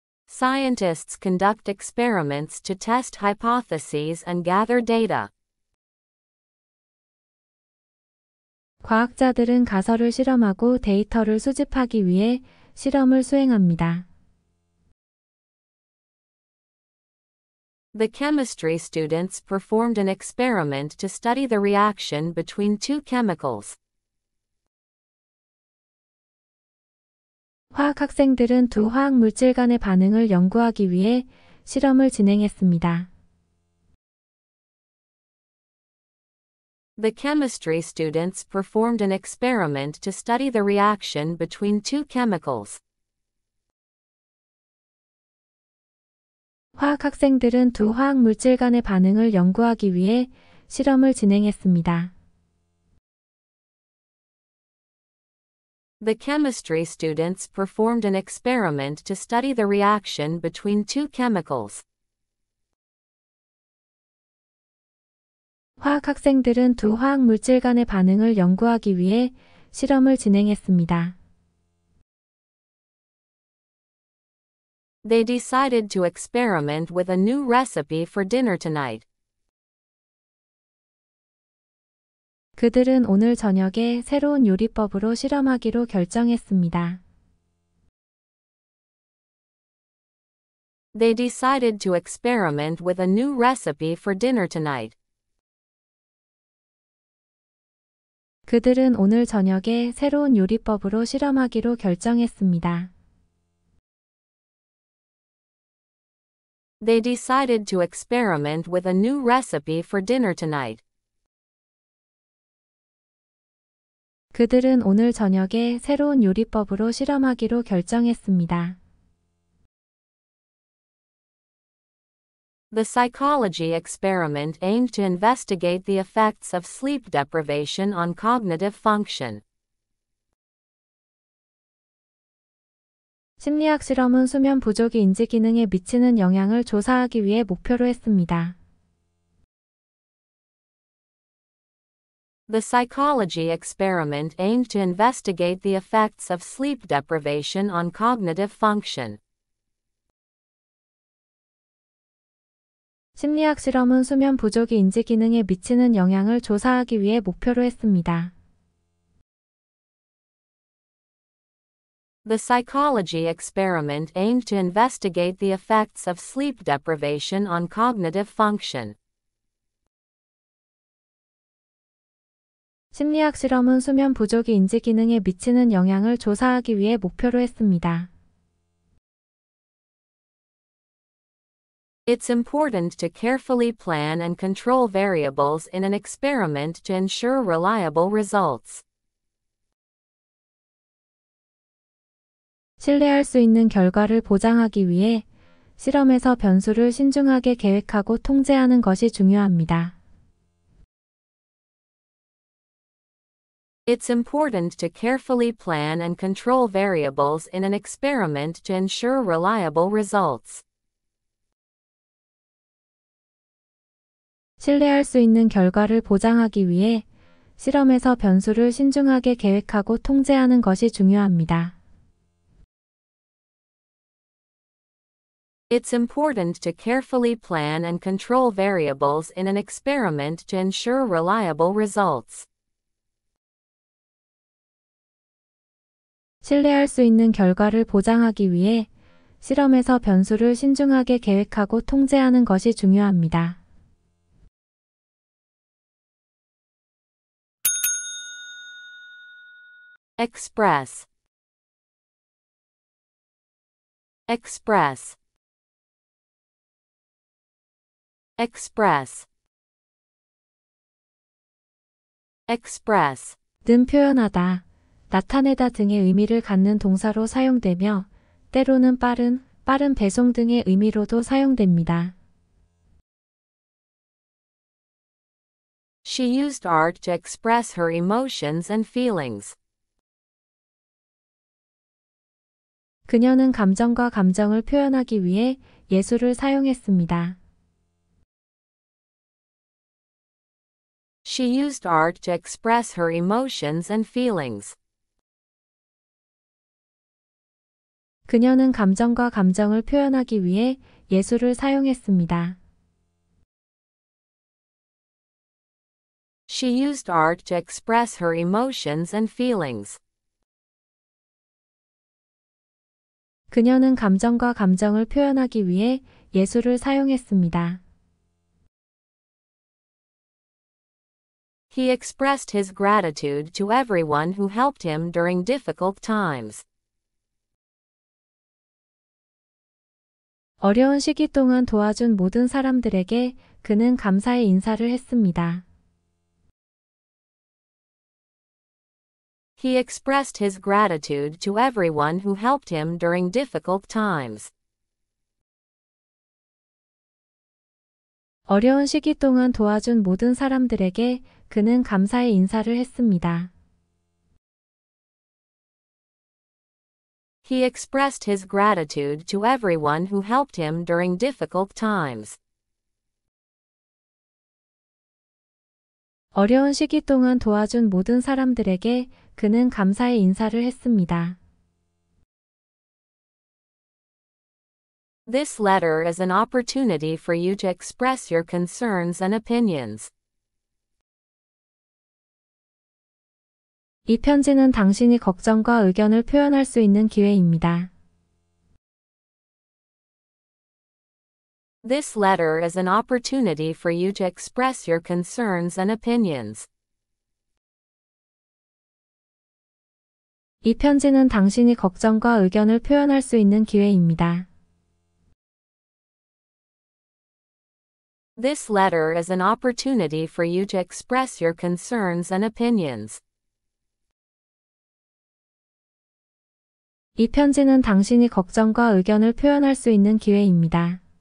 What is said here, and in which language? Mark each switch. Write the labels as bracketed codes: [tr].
[en] Scientists conduct experiments to test hypotheses and gather data. [ko] 과학자들은 가설을 실험하고 데이터를 수집하기 위해 실험을 수행합니다. [en] The chemistry students performed an experiment to study the reaction between two chemicals. [ko] 화학 학생들은 두 화학 물질 간의 반응을 연구하기 위해 실험을 진행했습니다. [en] The chemistry students performed an experiment to study the reaction between two chemicals. [ko] 화학 학생들은 두 화학 물질 간의 반응을 연구하기 위해 실험을 진행했습니다. [en] The chemistry students performed an experiment to study the reaction between two chemicals. [ko] 화학 학생들은 두 화학 물질 간의 반응을 연구하기 위해 실험을 진행했습니다. [en] They decided to experiment with a new recipe for dinner tonight. [ko] 그들은 오늘 저녁에 새로운 요리법으로 실험하기로 결정했습니다. [en] They decided to experiment with a new recipe for dinner tonight. [ko] 그들은 오늘 저녁에 새로운 요리법으로 실험하기로 결정했습니다. [en] They decided to experiment with a new recipe for dinner tonight. [ko] 그들은 오늘 저녁에 새로운 요리법으로 실험하기로 결정했습니다. [en] The psychology experiment aimed to investigate the effects of sleep deprivation on cognitive function. [ko] 심리학 실험은 수면 부족이 인지 기능에 미치는 영향을 조사하기 위해 목표로 했습니다. [en] The psychology experiment aimed to investigate the effects of sleep deprivation on cognitive function. [ko] 심리학 실험은 수면 부족이 인지 기능에 미치는 영향을 조사하기 위해 목표로 했습니다. [en] The psychology experiment aimed to investigate the effects of sleep deprivation on cognitive function. [ko] 심리학 실험은 수면 부족이 인지 기능에 미치는 영향을 조사하기 위해 목표로 했습니다. [en] It's important to carefully plan and control variables in an experiment to ensure reliable results. [ko] 신뢰할 수 있는 결과를 보장하기 위해 실험에서 변수를 신중하게 계획하고 통제하는 것이 중요합니다. [en] It's important to carefully plan and control variables in an experiment to ensure reliable results. [ko] 신뢰할 수 있는 결과를 보장하기 위해 실험에서 변수를 신중하게 계획하고 통제하는 것이 중요합니다. [en] It's important to carefully plan and control variables in an experiment to ensure reliable results. [ko] 신뢰할 수 있는 결과를 보장하기 위해 실험에서 변수를 신중하게 계획하고 통제하는 것이 중요합니다. [en] Express. Express. Express. Express. [ko] 는 표현하다, 나타내다 등의 의미를 갖는 동사로 사용되며 때로는 빠른 배송 등의 의미로도 사용됩니다. [en] She used art to express her emotions and feelings. [ko] 그녀는 감정과 감정을 표현하기 위해 예술을 사용했습니다. [en] She used art to express her emotions and feelings. [ko] 그녀는 감정과 감정을 표현하기 위해 예술을 사용했습니다. [en] She used art to express her emotions and feelings. [ko] 그녀는 감정과 감정을 표현하기 위해 예술을 사용했습니다. [en] He expressed his gratitude to everyone who helped him during difficult times. [ko] 어려운 시기 동안 도와준 모든 사람들에게 그는 감사의 인사를 했습니다. [en] He expressed his gratitude to everyone who helped him during difficult times. [ko] 어려운 시기 동안 도와준 모든 사람들에게 그는 감사의 인사를 했습니다. [en] He expressed his gratitude to everyone who helped him during difficult times. [ko] 어려운 시기 동안 도와준 모든 사람들에게 그는 감사의 인사를 했습니다. [en] This letter is an opportunity for you to express your concerns and opinions. [ko] 이 편지는 당신이 걱정과 의견을 표현할 수 있는 기회입니다. [en] This letter is an opportunity for you to express your concerns and opinions. [ko] 이 편지는 당신이 걱정과 의견을 표현할 수 있는 기회입니다. [en] This letter is an opportunity for you to express your concerns and opinions. [ko] 이 편지는 당신이 걱정과 의견을 표현할 수 있는 기회입니다.